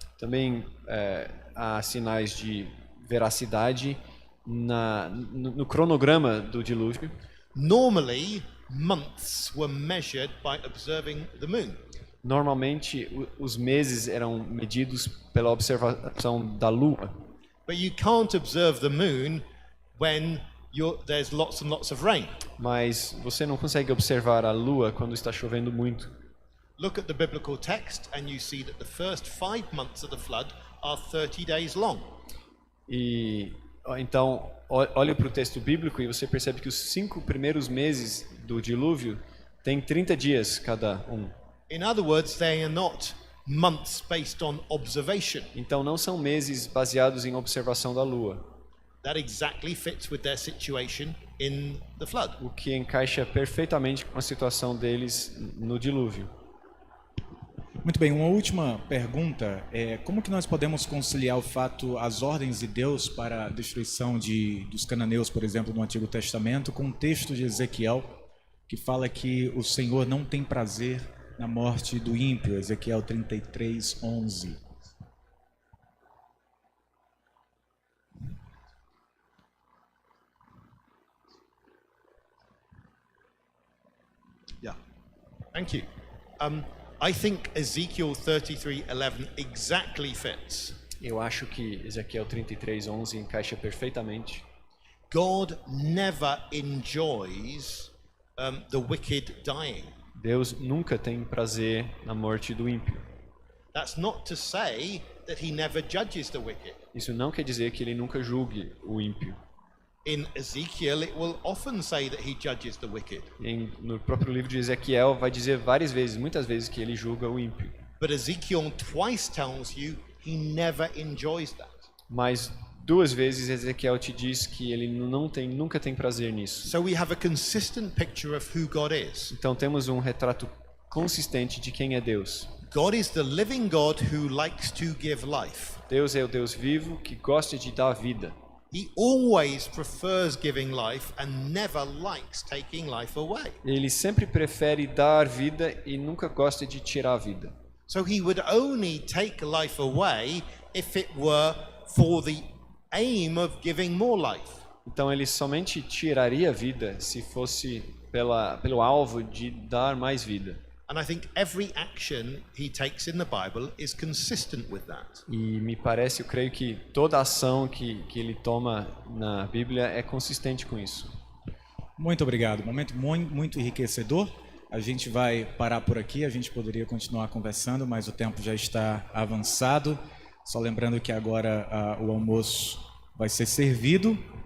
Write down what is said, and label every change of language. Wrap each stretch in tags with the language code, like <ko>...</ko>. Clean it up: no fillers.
<pt>Também há sinais de veracidade no cronograma do dilúvio.</pt> <en>Normally, months were measured by observing the moon.</en> <pt>Normalmente, os meses eram medidos pela observação da lua.</pt> <en>But you can't observe the moon when there's lots and lots of rain.</en> <pt>Mas você não consegue observar a lua quando está chovendo muito.</pt> <en>Look at the biblical text and you see that the first 5 months of the flood are 30 days long.</en> <pt>E então olhe para o texto bíblico e você percebe que os 5 primeiros meses do dilúvio têm 30 dias cada um.</pt> <en>In other words, they are not months based on observation.</en> <pt>Então não são meses baseados em observação da lua.</pt> <en>That exactly fits with their situation in the flood.</en> <pt>O que encaixa perfeitamente com a situação deles no dilúvio. Muito bem, uma última pergunta é como que nós podemos conciliar o fato, as ordens de Deus para a destruição dos cananeus, por exemplo, no Antigo Testamento, com o texto de Ezequiel, que fala que o Senhor não tem prazer na morte do ímpio, Ezequiel 33:11.</pt> <en>Yeah. Thank you. I think Ezekiel 33:11 exactly fits.</en> <pt>Eu acho que Ezequiel 33:11 encaixa perfeitamente.</pt> <en>God never enjoys the wicked dying.</en> <pt>Deus nunca tem prazer na morte do ímpio.</pt> <en>That's not to say that he never judges the wicked.</en> <pt>Isso não quer dizer que ele nunca julgue o ímpio.</pt> <en>In Ezekiel, it will often say that he judges the wicked.</en> <pt>No próprio livro de Ezequiel vai dizer muitas vezes que ele julga o ímpio.</pt> <en>But Ezekiel twice tells you he never enjoys that.</en> <pt>Mas 2 vezes Ezequiel te diz que ele nunca tem prazer nisso.</pt> <en>So we have a consistent picture of who God is.</en> <pt>Então temos um retrato consistente de quem é Deus.</pt> <en>God is the living God who likes to give life.</en> <pt>Deus é o Deus vivo que gosta de dar vida.</pt> <en>He always prefers giving life and never likes taking life away.</en> <pt>Ele sempre prefere dar vida e nunca gosta de tirar a vida.</pt> <en>So he would only take life away if it were for the aim of giving more life.</en> <pt>Então ele somente tiraria a vida se fosse pelo alvo de dar mais vida.</pt> <en>And I think every action he takes in the Bible is consistent with that.</en> <pt>E me parece, eu creio que toda ação que ele toma na Bíblia é consistente com isso. Muito obrigado. Momento muito enriquecedor. A gente vai parar por aqui. A gente poderia continuar conversando, mas o tempo já está avançado. Só lembrando que agora o almoço vai ser servido.</pt>